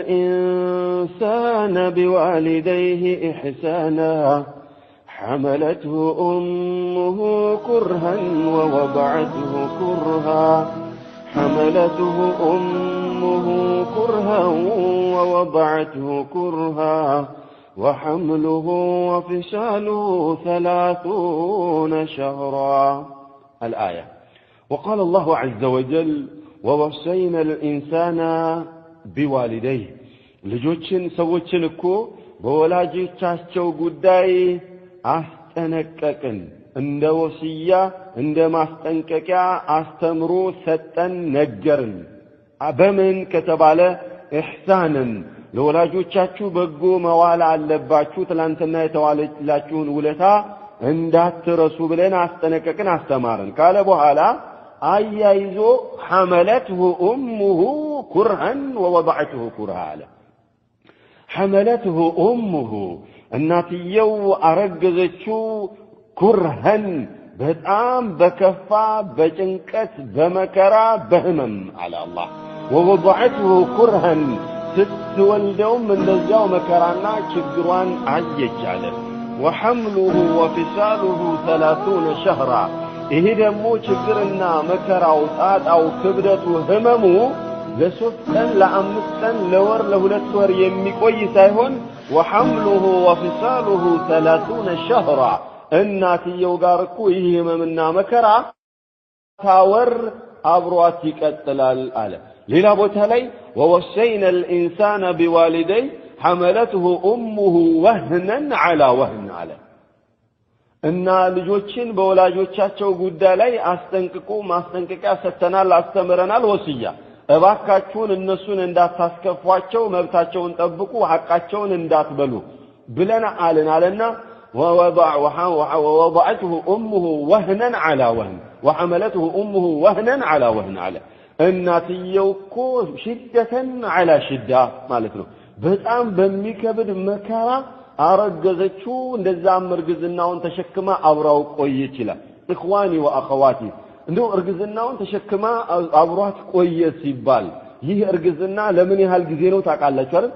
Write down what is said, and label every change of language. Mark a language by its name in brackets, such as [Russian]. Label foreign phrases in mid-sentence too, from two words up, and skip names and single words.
[Arabic] الإنسان بوالديه إحسانا حملته أمه كرها ووضعته كرها حملته أمه كرها ووضعته كرها وحمله وفصاله 30 شهرا الآية. وقال الله عز وجل ووصينا الإنسان بوالديه [Amharic] ልጆችን ሰዎችን እኮ በወላጆቻቸው ጉዳይ አስጠነቀቅን፣ እንደ ወሲያ እንደ ማስጠንቀቂያ አስተምሮ ሰጠን ነገርን። በምን ከተባለ ኢህሳንን ለወላጆቻችሁ በጎ መዋል አለባችሁ፣ ትላንትና የተዋለላችሁን ውለታ እንዳትረሱ ብለን አስጠነቀቅን አስተማርን ካለ በኋላ አያይዞ [Arabic] حملته أمه كرها ووضعته كرها [Amharic] አለ። [Arabic] حملته أمه [Amharic] እናትየው አረገዘችው ኩርሃን በጣም በከፋ በጭንቀት በመከራ በህመም አለ አላህ። [Arabic] ووضعته كرها [Amharic] ስትወልደውም እንደዛው መከራና ችግሯን አየች አለ። [Arabic] وحمله وفصاله 30 شهرا [Amharic] ይሄ ደግሞ ችግርና መከራው ጣጣው ክብደቱ ህመሙ ለሶስት ቀን ለአምስት ቀን ለወር ለሁለት ወር የሚቆይ ሳይሆን [Arabic] وحمله وفصاله 30 شهرا [Amharic] እናትየው ጋር እኮ ይሄ ህመምና መከራ ታወር አብሯት ይቀጥላል አለ። ሌላ ቦታ ላይ [Arabic] ووصينا الإنسان بوالديه حملته أمه وهنا على وهن على [Amharic] እና ልጆችን በወላጆቻቸው ጉዳይ ላይ አስጠንቅቆ ማስጠንቀቂያ ሰተናል፣ አስተምረናል። ወሲያ እባካችሁን እነሱን እንዳታስከፏቸው፣ መብታቸውን ጠብቁ፣ ሐቃቸውን እንዳትበሉ ብለና አለና [Arabic] ووضعته أمه وهنا على وهن وحملته أمه وهنا على وهن على [Amharic] እናትየው እኮ ሽደተን على ሽዳ ማለት ነው። በጣም በሚከብድ መከራ አረገዘችው። እንደዛም እርግዝናውን ተሸክማ አብራው ቆየች ይላል። [Arabic] إخواني وأخواتي [Amharic] እንደው እርግዝናውን ተሸክማ አብሯት ቆየ ሲባል ይህ እርግዝና ለምን ያህል ጊዜ ነው ታውቃላችሁ አይደል?